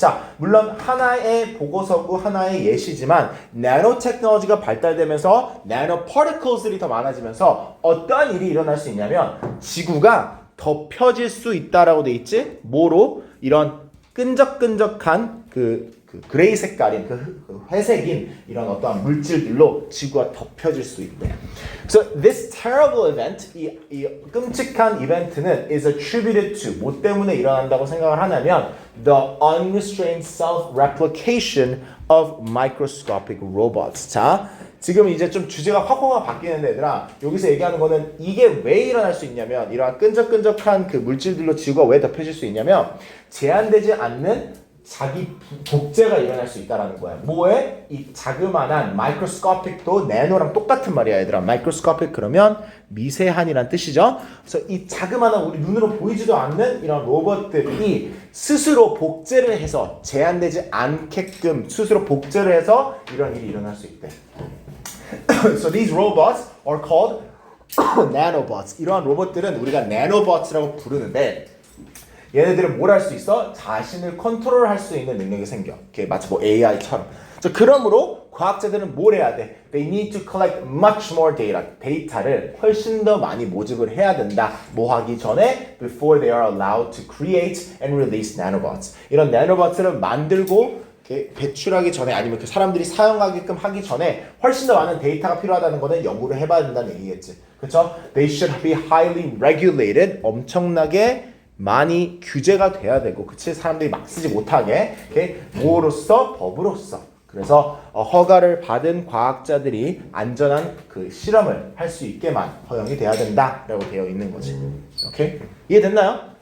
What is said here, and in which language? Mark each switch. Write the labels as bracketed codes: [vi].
[ko] 자, 물론 하나의 보고서고 하나의 예시지만 나노테크놀로지가 발달되면서 나노파티클들이 더 많아지면서 어떠한 일이 일어날 수 있냐면 지구가 덮여질 수 있다라고 돼 있지? 뭐로? 이런 끈적끈적한 그레이 색깔인 회색인 이런 어떠한 물질들로 지구가 덮여질 수 있대. [en] So this terrible event, [ko] 이 끔찍한 이벤트는 [en] is attributed to [ko] 뭐 때문에 일어난다고 생각을 하냐면 [en] the unrestrained self-replication of microscopic robots. [ko] 자, 지금 이제 좀 주제가 확고가 바뀌는데 얘들아 여기서 얘기하는 거는 이게 왜 일어날 수 있냐면 이러한 끈적끈적한 그 물질들로 지구가 왜 덮여질 수 있냐면 제한되지 않는 자기 복제가 일어날 수 있다라는 거야. 뭐에? 이 자그마한 microscopic도 나노랑 똑같은 말이야, 얘들아. microscopic 그러면 미세한이란 뜻이죠. 그래서 이 자그마한 우리 눈으로 보이지도 않는 이런 로봇들이 스스로 복제를 해서 제한되지 않게끔 스스로 복제를 해서 이런 일이 일어날 수 있대. [en] So these robots are called nanobots. [ko] 이러한 로봇들은 우리가 nanobots라고 부르는데 얘네들은 뭘 할 수 있어? 자신을 컨트롤할 수 있는 능력이 생겨. 이게 마치 뭐 AI처럼. 그러므로 과학자들은 뭘 해야 돼? [en] They need to collect much more data. [ko] 데이터를 훨씬 더 많이 모집을 해야 된다. 뭐 하기 전에? [en] Before they are allowed to create and release nanobots. [ko] 이런 nanobots를 만들고 배출하기 전에 아니면 그 사람들이 사용하게끔 하기 전에 훨씬 더 많은 데이터가 필요하다는 거는 연구를 해봐야 된다는 얘기겠지. 그렇죠? [en] They should be highly regulated. [ko] 엄청나게 많이 규제가 돼야 되고, 그치? 사람들이 막 쓰지 못하게, 뭐로써? 법으로써. 그래서 허가를 받은 과학자들이 안전한 그 실험을 할 수 있게만 허용이 돼야 된다라고 되어 있는 거지. 오케이? 이해됐나요?